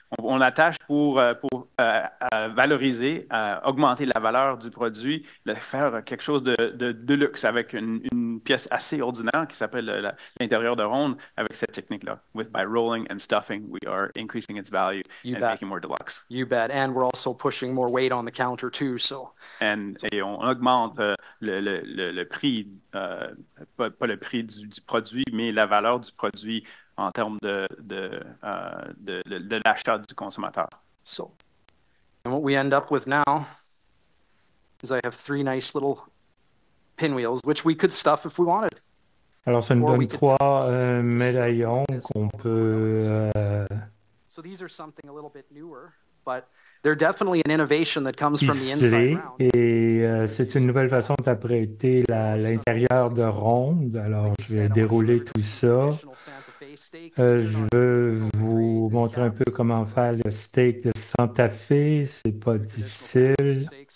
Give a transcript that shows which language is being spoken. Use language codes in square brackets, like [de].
[fr] On l'attache pour valoriser, augmenter la valeur du produit, faire quelque chose de luxe avec une pièce assez ordinaire qui s'appelle l'intérieur de ronde avec cette technique-là. [en] By rolling and stuffing, we are increasing its value and making more deluxe. You bet. And we're also pushing more weight on the counter too. So. [fr] Et on augmente le prix, pas le prix du produit, mais la valeur du produit en termes de l'achat du consommateur. [en] So, and what we end up with now is I have 3 nice little pinwheels, which we could stuff if we wanted. [fr] Alors, ça nous donne 3 médaillons qu'on peut... [en] So these are something a little bit newer, but they're definitely an innovation that comes from the inside round. [fr] Et c'est une nouvelle façon d'apprêter l'intérieur de ronde. Alors, je vais dérouler tout ça. Je veux vous montrer un peu comment faire le steak de Santa Fe. C'est pas difficile.